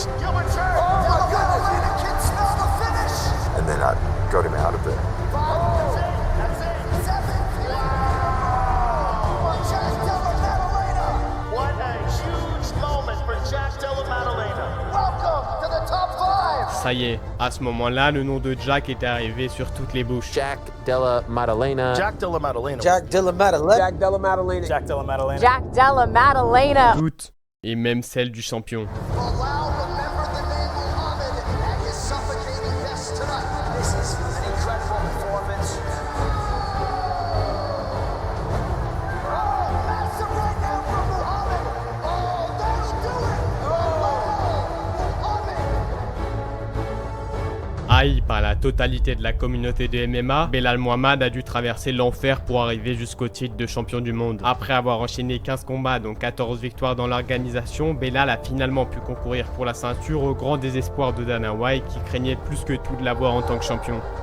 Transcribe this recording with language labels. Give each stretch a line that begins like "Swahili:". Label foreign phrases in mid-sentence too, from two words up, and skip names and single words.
English: Gilbert Burns. Della Maddalena can smell the finish. and then I got him out of it. 5, that's it. 7. Wow. For Jack Della Maddalena. What a huge moment for Jack Della Maddalena. Welcome to the top 5.
French: Ça y est, à ce moment-là, le nom de Jack était arrivé sur toutes les bouches. Jack Della Maddalena. Jack Della Maddalena. Jack Della Maddalena. Jack Della Maddalena. Jack Della Maddalena. Jack Della Maddalena. Toutes, et même celle du champion.
English: Allow remember the name Muhammad at his suffocating best tonight. This is an incredible performance. Oh, massive right now from Muhammad. Oh, that'll do it. Oh, Muhammad.
French: Haï par la totalité de la communauté de MMA, Belal Muhammad a dû traverser l'enfer pour arriver jusqu'au titre de champion du monde. Après avoir enchaîné 15 combats dont 14 victoires dans l'organisation, Belal a finalement pu concourir pour la ceinture au grand désespoir de Dana White qui craignait plus que tout de l'avoir en tant que champion.